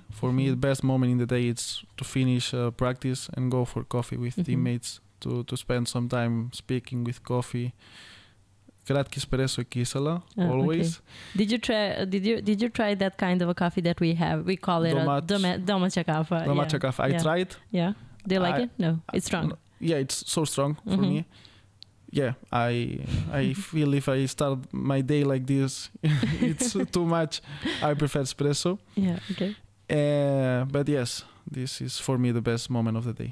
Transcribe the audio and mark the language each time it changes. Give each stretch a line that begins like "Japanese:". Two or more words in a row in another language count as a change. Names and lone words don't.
English: For me, the best moment in the day is to finish practice and go for coffee with teammates, to spend some time speaking with coffee.
Serbian: Kratki espresso kisela, always.
English: Okay. Did you try that kind of a coffee that we have? We call it
Serbian: domaća kafa. Domaća kafa.
English: I tried. Yeah. Do you like it? No, it's strong. Yeah, it's so strong for me. Yeah, I feel if I start my day like this, it's too much. I prefer espresso. Yeah, okay. But yes, this is for me the best moment of the day.